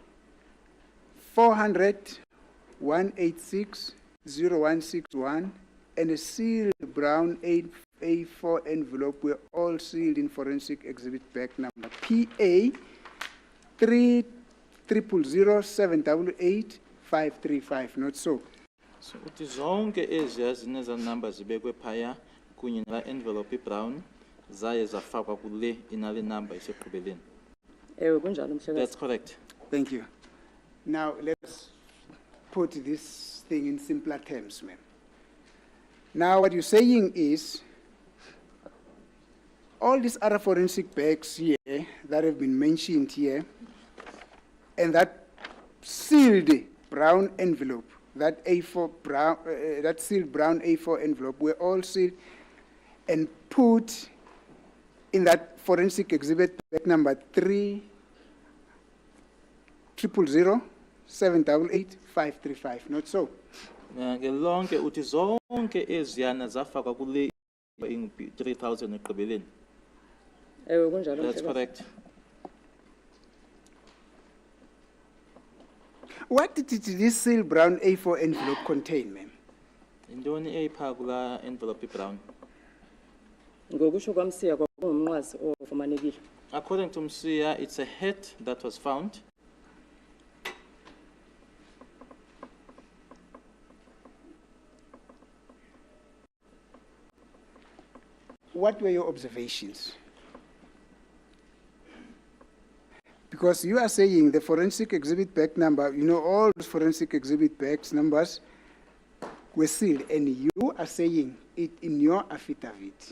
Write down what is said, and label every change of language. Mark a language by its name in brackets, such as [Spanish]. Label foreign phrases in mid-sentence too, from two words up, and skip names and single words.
[English] 400 186 0161 and a sealed brown A4 envelope were all sealed in forensic exhibit bag number PA 3000788 not so. [Xhosa] So uthi zonke eziya zineza numbers zibekwe phaya kunye nala [English] envelope brown [Xhosa] zaye zafakwa kule inale number isekugqibeleni. Ewe kunjalo mhlekazi. [English] That's correct. Thank you. Now let's put this thing in simpler terms, ma'am. Now what you're saying is all these other forensic bags here that have been mentioned here and that sealed brown envelope, that A4 brown, that sealed brown A4 envelope were all sealed and put in that forensic exhibit bag number 30007888535, not so? [Xhosa] Ngelonke uthi zonke eziyana zafakwa kule 3000 egqibeleni. Ewe kunjalo [English] That's [Xhosa] mhlekazi. [English] correct. What did this sealed brown A4 envelope contain, ma'am? [Xhosa] Intoni eyipha kula [English] envelope brown? [Xhosa] Ngokusho kwamsiya kwakungumnqwazi ofumanekile. [English] According to Mosia, it's a hat that was found. What were your observations? Because you are saying the forensic exhibit bag number, you know, all those forensic exhibit bags numbers were sealed, and you are saying it in your affidavit.